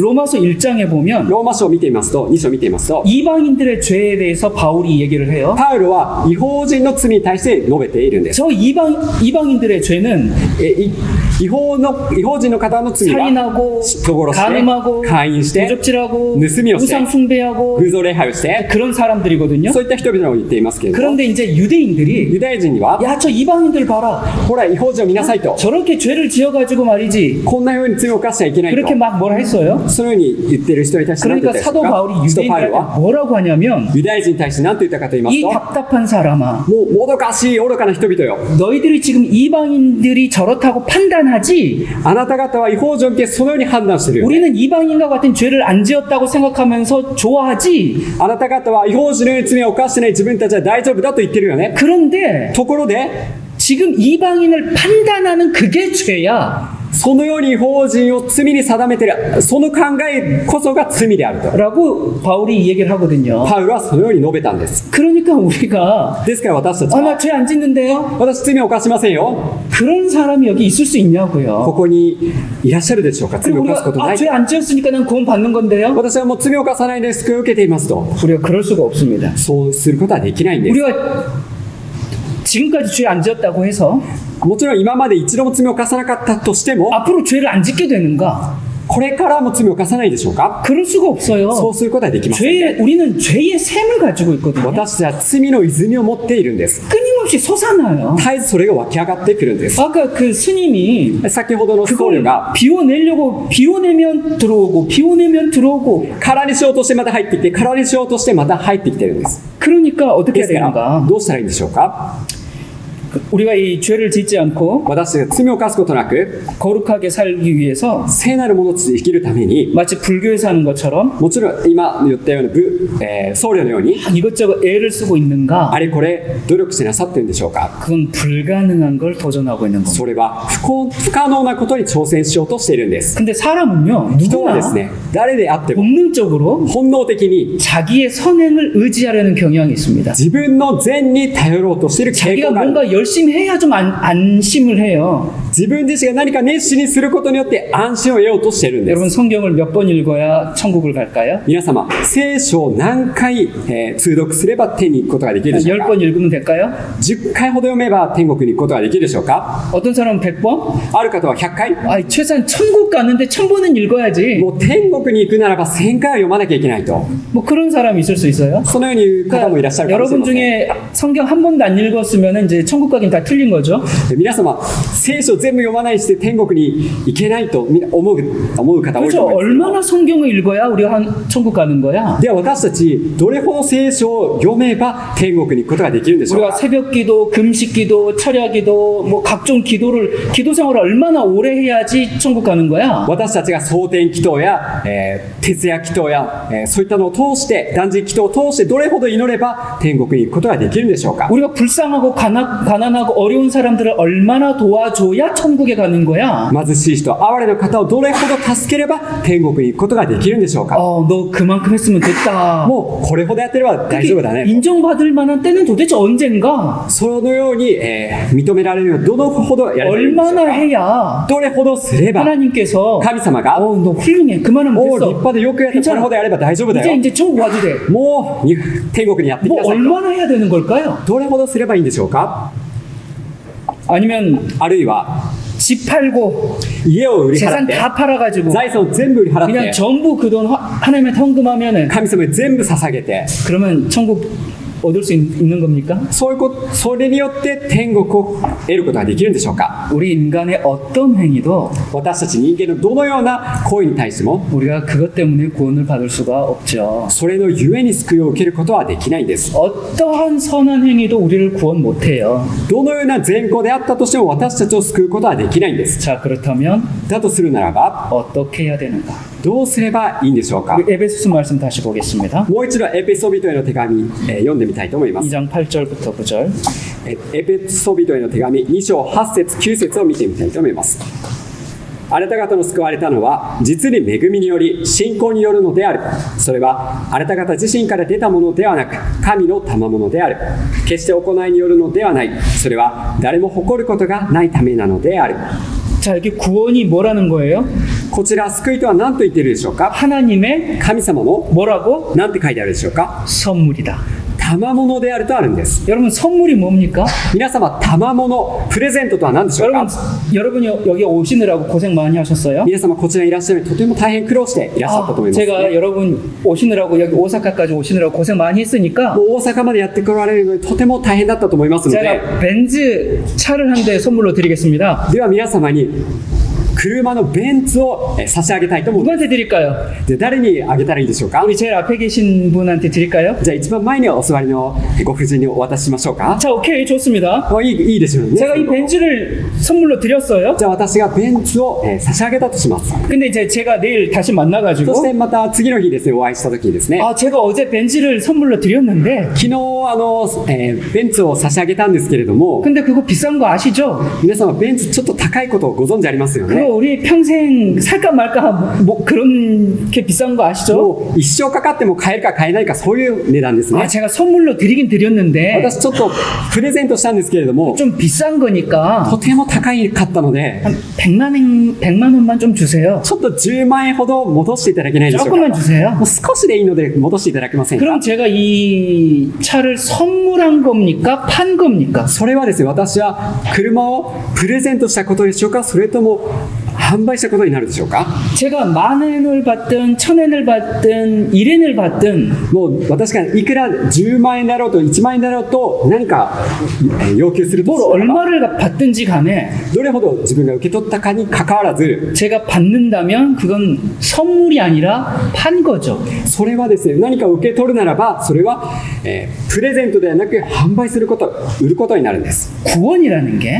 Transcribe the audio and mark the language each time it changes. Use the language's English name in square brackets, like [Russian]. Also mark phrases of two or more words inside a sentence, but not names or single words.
[Korean] 로마서 1장에 보면 [Japanese] ローマ書を見てみますと2章を見てみますと [Korean] 이방인들의 죄에 대해서 바울이 얘기를 해요. [Japanese] パウロは違法人の罪に対して述べているんです。 [Korean] 저 이방인들의 죄는 [Japanese] 違法人の方の罪は [Korean] 살인하고 [Japanese] 人殺して [Korean] 간음하고 [Japanese] 勧誘して [Korean] 도적질하고 [Japanese] 盗みをして [Korean] 우상 숭배하고 [Japanese] 偶像礼拝をして [Korean] 그런 사람들이거든요. [Japanese] そういった人々を言っていますけれども [Korean] 그런데 이제 유대인들이 [Japanese] ユダヤ人には [Korean] 야 저 이방인들 봐라. [Japanese] ほら違法人を見なさいと [Korean] 저렇게 죄를 지어가지고 말이지. [Japanese] こんなように罪を犯しちゃいけない [Korean] 그렇게 [Japanese] と [Korean] 막 뭐라 했어요. [Japanese] そのように言っている人に対して何て言 [Korean] 그러니까 [Japanese] ったでしょ [Korean] 사도 [Japanese] うか。 [Korean] 바울이 [Japanese] 使徒パウロ [Korean] 유대인들한테 [Japanese] は [Korean] 뭐라고 하냐면 [Japanese] ユダヤ人に対して何と言ったかと言います [Korean] 이 [Japanese] と [Korean] 답답한 사람아 [Japanese] もうもどかしい愚かな人々よ [Korean] 너희들이 지금 이방인들이 저렇다고 판단하지 [Japanese] あなた方は違法人を見てそのように判断しているよね [Korean] 우리는 이방인과 같은 죄를 안 지었다고 생각하면서 좋아하지 [Japanese] あなた方は違法人のように罪を犯してない自分たちは大丈夫だと言ってるよね。 [Korean] 그런데 [Japanese] ところで [Korean] 지금 이방인을 판단하는 그게 죄야 [Japanese] そのように違法人を罪に定めているその考えこそが罪であると [Korean] 라고 바울이 이 얘기를 하거든요. [Japanese] パウロはそのように述べたんです。 [Korean] 그러니까 우리가 [Japanese] ですから私たち [Korean] 아 [Japanese] は [Korean] 나 죄 안 짓는데요? [Japanese] 私罪を犯しませんよ [Korean] 그런 사람이 여기 있을 수 [Japanese] こ [Korean] 있냐고요. [Japanese] こにいらっしゃるでしょうか。罪 [Korean] 그리고 [Japanese] を犯すこと [Korean] 우리가 [Japanese] ない [Korean] 죄 안 지었으니까 난 구원 받는 건데요. [Japanese] 私はもう罪を犯さないで救いを受けていますと [Korean] 우리가 그럴 수가 없습니다. [Japanese] そうすることはできないんです。 [Korean] 우리가 지금까지 죄 안 지었다고 해서 [Japanese] もちろん今まで一度も罪を犯さなかったとしても [Korean] 앞으로 죄를 안 짓게 되는가? [Japanese] これからも罪を犯さないでしょうか。 [Korean] 그럴 수가 [Japanese] そ [Korean] 없어요. [Japanese] うすることはできませんね。 [Korean] 우리는 죄의 샘을 가지고 있거든요. [Japanese] 私たちは罪の泉を持っているんです。 [Korean] 끊임없이 솟아나요. [Japanese] 絶えずそれが湧き上がってくるんです。 [Korean] 아까 그 스님이 [Japanese] 先ほどの僧 [Korean] 그걸 [Japanese] 侶が [Korean] 비워내려고 비워내면 들어오고 비워내면 들어오고 [Japanese] 空にしようとしてまた入ってきて空にしようとしてまた入ってきてるんです。 [Korean] 그러니까 어떻게 [Japanese] で [Korean] 해야 [Japanese] すから [Korean] 되는가? [Japanese] どうしたらいいんでしょうか。 [Korean] 우리가 이 죄를 짓지 않고 [Japanese] 私たちが罪を犯すことなく [Korean] 거룩하게 살기 위해서 [Japanese] 聖なるものとして生きるために [Korean] 마치 불교에서 하는 것처럼 [Japanese] もちろん今言ったような僧侶のように [Korean] 이것저것 애를 쓰고 있는가? [Japanese] あれこれ努力してなさってるんでしょうか。 [Korean] 그건 불가능한 걸 도전하고 있는 겁니다. [Japanese] それは不可能なことに挑戦しようとしているんです。 [Korean] 근데 사람은요, [Japanese] 人は [Korean] 누구나 [Japanese] ですね誰であっても [Korean] 본능적으로 [Japanese] 本能的に [Korean] 자기의 선행을 의지하려는 경향이 있습니다. [Japanese] 自分の善に頼ろうとしている傾 [Korean] 자기가 [Japanese] 向がある。 [Korean] 뭔가 열심히 해야 좀 안심을 해요. [Japanese] 自分自身が何か熱心にすることによって安心を得ようとしているんで [Korean] 여러분 [Japanese] す。 [Korean] 성경을 몇 번 읽어야 천국을 갈까요? [Japanese] 皆様、聖書を何回、通読すれば天に行くことができるでしょうか。 [Korean] 10번 읽으면 될까요? [Japanese] 10 回ほど読めば天国に行くことができるでしょうか。 [Korean] 어떤 사람은 100번? [Japanese] ある方は100回。 [Korean] 아, 최소한 천국 가는데 1000번은 읽어야지. [Japanese] もう天国に行くならば1000回は読まなきゃいけないと。 [Korean] 뭐 그런 사람이 있을 수 있어요. [Japanese] そのように言う方もいらっしゃるかもしれ [Korean] 여러분 [Japanese] ません。 [Korean] 중에 성경 한 번도 안 읽었으면 이제 천국 가긴 다 틀린 거죠. [Japanese] 皆様、聖書を全部読まないして天国に行けないと思う方多いと [Korean] 그렇죠. [Japanese] 思います。 [Korean] 얼마나 성경을 읽어야 우리가 천국 가는 거야? [Japanese] では私たち、どれほど聖書を読めば天国に行くことができるんでしょう [Korean] 우리가 [Japanese] か。 [Korean] 새벽 기도, 금식 기도, 철야 기도, 뭐 각종 기도 생활을 얼마나 오래 해야지 천국 가는 거야? [Japanese] 私たちが蒼天祈祷や、徹夜祈祷や、そういったのを通して断食祈祷を通してどれほど祈れば天国に行くことができるんでしょうか。 [Korean] 우리가 불쌍하고 가난하고 어려운 사람들을 얼마나 도와줘야 천국에 가는 거야? [Japanese] 貧しい人、哀れの方をどれほど助ければ天国に行くことができるんでしょうか。 [Korean] 너 그만큼 했으면 됐다. [Japanese] もうこれほどやってれば大丈夫だね。 [Korean] 인정받을 만한 때는 도대체 언젠가? [Japanese] そのように、認められるようにどのほどやればいいんでしょう [Korean] 얼마나 [Japanese] か。 [Korean] 해야 [Japanese] どれほどすれば [Korean] 하나님께서 [Japanese] 神様が [Korean] 너 훌륭해. 그만하면 [Japanese] おお立 [Korean] 됐어. [Japanese] 派でよくやってこれほどやれば大丈夫だよ。 [Korean] 이제 천국 와도 돼. [Japanese] もう天国にやってき [Korean] 뭐 [Japanese] なさいと。 [Korean] 얼마나 해야 되는 걸까요? [Japanese] どれほどすればいいんでしょうか。 [Korean] 아니면 [Japanese] あるいは [Korean] 집 팔고 [Japanese] 家を売り払 [Korean] 재산 [Japanese] って [Korean] 다 팔아가지고 [Japanese] 財産を全部売り払っ [Korean] 그냥 [Japanese] て [Korean] 전부 그 돈 하나님한테 헌금하면은 [Japanese] 神様に全部捧げて [Korean] 그러면 천국 얻을 수 있는 겁니까? [Japanese] それによって天国を得ることができるんでしょうか。 [Korean] 우리 인간의 어떤 행위도 [Japanese] 私たち人間のどのような行為に対しても [Korean] 우리가 그것 때문에 구원을 받을 수가 없죠. [Japanese] それのゆえに救いを受けることはできないんです。 [Korean] 어떠한 선한 행위도 우리를 구원 못해요. [Japanese] どのような善行であったとしても私たちを救うことはできないんです。 [Korean] 자, 그렇다면 [Japanese] だとするならば [Korean] 어떻게 해야 되는가? [Japanese] どうすればいいんでしょうか。 [Korean] 우리 에베소서 말씀 다시 보겠습니다. [Japanese] もう一度エペソビトへの手紙、読んでみたいと思います。 [Korean] 2장 8절부터 9절. [Japanese] エペソビトへの手紙2章8節9節を見てみたいと思います。あなた方の救われたのは実に恵みにより信仰によるのである。それはあなた方自身から出たものではなく神の賜物である。決して行いによるのではない。それは誰も誇ることがないためなのである。 [Korean] 자, 이렇게 구원이 뭐라는 거예요? [Japanese] こちら救いとは何と言っているでしょうか。 [Korean] 하나님의 [Japanese] 神様の [Korean] 뭐라고? [Japanese] 何て書いてあるでしょうか。 [Korean] 선물이다. [Japanese] 賜物であるとあるんです。 [Korean] 여러분 선물이 뭡니까? [Japanese] 皆様、賜物プレゼントとは何でしょうか。 [Korean] 여러분이 여기 오시느라고 고생 많이 하셨어요? [Japanese] 皆様こちらにいらっしゃるのにとても大変苦労していらっしゃったと思います、 [Korean] 제가 여러분 오시느라고 여기 오사카까지 오시느라고 고생 많이 했으니까 [Japanese] もう大阪までやってこられるのにとても大変だったと思いますので、 [Korean] 제가 벤츠 차를 한 대 선물로 드리겠습니다. [Japanese] では皆様に車のベンツを差し上げたいと思います。 [Korean] 누구한테 드릴까요? [Japanese] で誰にあげたらいいでしょうか。 [Korean] 우리 제일 앞에 계신 분한테 드릴까요? [Japanese] じゃあ一番前にお座りのご婦人にお渡ししましょうか。 [Korean] 자, 오케이, 좋습니다. [Japanese] いいでしょうね。 [Korean] 제가 이 벤츠를 선물로 드렸어요. [Japanese] じゃあ私がベンツを差し上げたとします。 [Korean] 근데 이제 제가 내일 다시 [Japanese] そ [Korean] 만나가지고 [Japanese] してまた次の日ですね、お会いした時にですね、 [Korean] 아, 제가 어제 벤츠를 선물로 드렸는데 [Japanese] 昨日ベンツを差し上げたんですけれども、 [Korean] 근데 그거 비싼 거 아시죠? [Japanese] 皆様ベンツちょっと高いことをご存知ありますよ [Korean] 그거 [Japanese] ね。 [Korean] 우리 평생 살까 말까 뭐 그런 게 비싼 거 아시죠? [Japanese] もう一生かかっても買えるか買えないかそういう値段です [Korean] 아, [Japanese] ね。 [Korean] 제가 선물로 드리긴 드렸는데 [Japanese] 私ちょっとプレゼントしたんですけれども、 [Korean] 좀 비싼 거니까 [Japanese] とても高かったので、 [Korean] 한 100만 원만 좀 주세요. [Japanese] ちょっと10万円ほど戻していただけないでしょうか。 [Korean] 조금만 주세요. [Japanese] もう少しでいいので戻していただけませんか。 [Korean] 그럼 제가 이 차를 선물한 겁니까? 판 겁니까? [Japanese] それはですね、私は車をプレゼントしたことでしょうか、それとも販売したことになるでしょうか。 [Korean] 제가 10,000엔을 받든 1,000엔을 받든 1엔을 받든 [Japanese] もう私がいくら10万円だろうと1万円だろうと何か要求すると [Korean] 뭘 [Japanese] したらば [Korean] 얼마를 받든지 간에 [Japanese] どれほど自分が受け取ったかにかかわらず、 [Korean] 제가 받는다면 그건 선물이 아니라 판 거죠. [Japanese] それはですね、何かを受け取るならばそれは、プレゼントではなく販売すること、売ることになるんです。 [Korean] 구원이라는 게